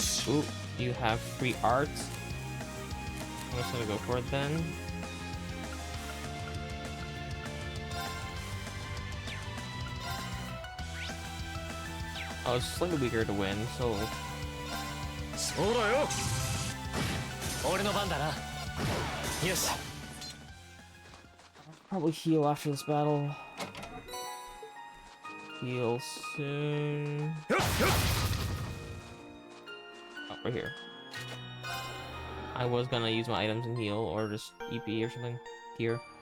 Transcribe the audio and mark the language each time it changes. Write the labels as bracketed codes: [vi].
[en] Ooh, you have free arts. I'm just gonna go for it then. Oh, it's slightly weaker to win, so... [ja] そうだよ俺の番だなよし [en] Probably heal after this battle. Heal soon. Oh, right here. I was gonna use my items and heal, or just EP or something here.